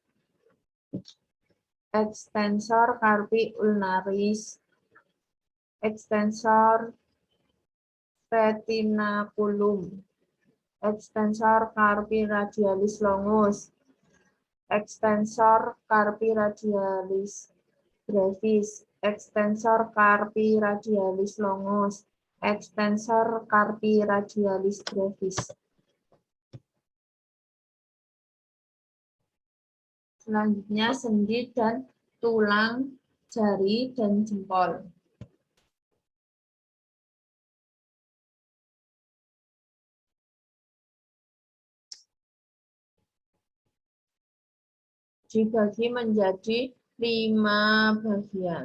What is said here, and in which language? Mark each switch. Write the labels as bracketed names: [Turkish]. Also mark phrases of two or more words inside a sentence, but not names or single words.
[Latin] extensor carpi ulnaris, extensor retinaculum, extensor carpi radialis longus, extensor carpi radialis brevis, extensor carpi radialis longus, extensor carpi radialis brevis. [Indonesian] Selanjutnya sendi dan tulang jari dan jempol. Dibagi menjadi 5 bagian.